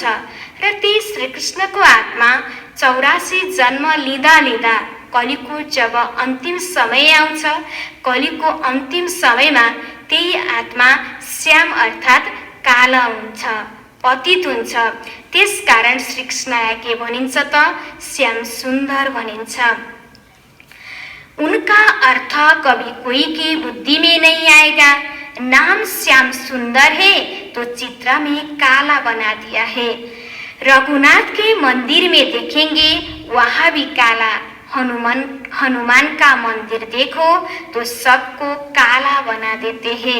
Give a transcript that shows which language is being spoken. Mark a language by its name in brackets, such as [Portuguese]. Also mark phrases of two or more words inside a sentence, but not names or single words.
[Nepali] र ती श्री कृष्णको आत्मा 84 जन्म लिँदा लिँदा कलिको जब अन्तिम समय आउँछ, कलिको अन्तिम समयमा त्यही आत्मा श्याम अर्थात् काला हुन्छ, पतित हुन्छ। त्यसकारण श्री कृष्णलाई के भनिन्छ त श्याम सुन्दर भनिन्छ। [Hindi] उनका अर्थ कभी कोई की बुद्धि में नहीं आएगा। नाम श्याम सुंदर है तो चित्र में काला बना दिया है। रघुनाथ के मंदिर में देखेंगे वहाँ भी काला। हनुमान का मंदिर देखो तो सबको काला बना देते हैं।